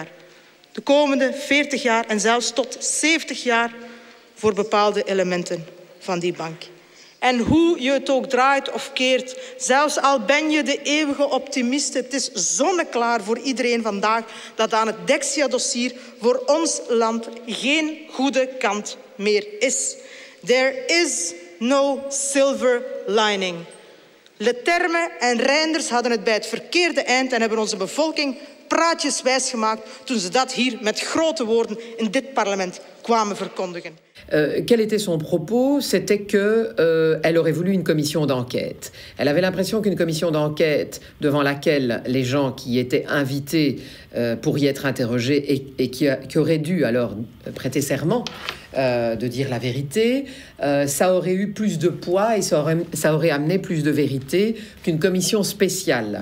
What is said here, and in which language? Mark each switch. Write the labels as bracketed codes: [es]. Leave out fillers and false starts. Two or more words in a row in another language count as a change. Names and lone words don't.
[nl] De komende 40 jaar en zelfs tot 70 jaar voor bepaalde elementen van die bank. En hoe je het ook draait of keert, zelfs al ben je de eeuwige optimist, het is zonneklaar voor iedereen vandaag dat aan het Dexia-dossier voor ons land geen goede kant meer is. [en] There is no silver lining. [nl] Leterme en Reinders hadden het bij het verkeerde eind en hebben onze bevolking praatjes wijsgemaakt toen ze dat hier met grote woorden in dit parlement kwamen verkondigen. [fr] Quel était son propos? C'était qu'elle aurait voulu une commission d'enquête. Elle avait l'impression qu'une commission d'enquête devant laquelle les gens qui étaient invités pour y être interrogés et qui auraient dû alors prêter serment de dire la vérité, ça aurait eu plus de poids et ça aurait amené plus de vérité qu'une commission spéciale.